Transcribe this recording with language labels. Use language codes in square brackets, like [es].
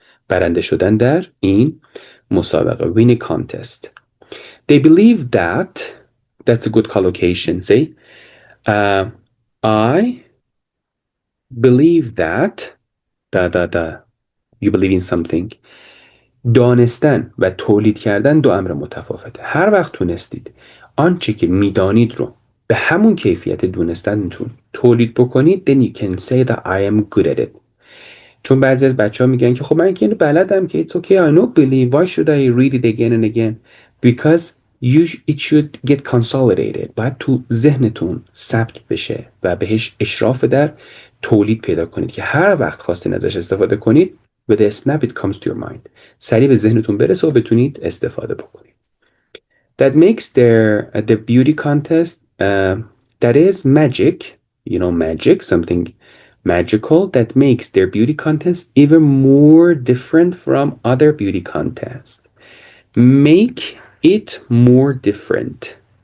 [fa] برنده شدن در این مسابقه. [en] Win a contest. They believe that, that's a good collocation. Say, I believe that, you believe in something. [fa] دانستن و تولید کردن دو امر متفاوته. هر وقت تونستید آنچه که میدانید رو به همون کیفیت دونستنتون تولید بکنید, [en] then you can say that I am good at it. [fa] چون بعضی از بچه ها میگن که خب من که اینو بلدم که [en] it's okay, I know believe, why should I read it again and again? Because it should get consolidated. [fa] باید تو ذهنتون ثبت بشه و بهش اشراف در تولید پیدا کنید که هر وقت خواستین ازش استفاده کنید [en] with a snap it comes to your mind. [fa] سریع به ذهنتون برسه و بتونید استفاده بکنید. [en] That makes the beauty contest that is magic, you know, magic, something magical that makes their beauty contest even more different from other beauty contests. Make it more different.